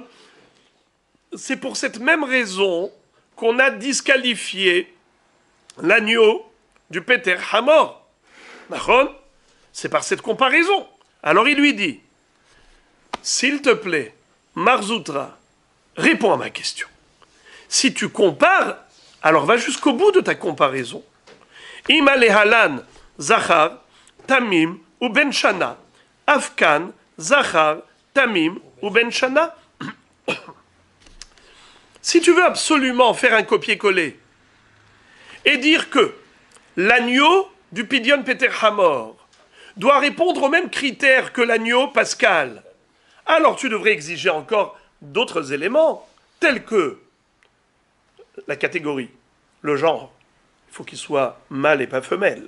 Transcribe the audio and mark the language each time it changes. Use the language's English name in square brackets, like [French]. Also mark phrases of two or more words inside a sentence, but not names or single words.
[French] C'est pour cette même raison qu'on a disqualifié l'agneau du Peter Hamor. Nachon? C'est par cette comparaison. Alors il lui dit, s'il te plaît, Marzoutra, réponds à ma question. Si tu compares, alors va jusqu'au bout de ta comparaison. [Hebrew] אימא להלן, זכר, תמים ou בן שנה. אף כאן, זכר, תמים ou בן שנה. [French] Si tu veux absolument faire un copier-coller et dire que l'agneau du Pidyon Peter Hamor doit répondre aux mêmes critères que l'agneau pascal, alors tu devrais exiger encore d'autres éléments, tels que la catégorie, le genre, il faut qu'il soit mâle et pas femelle.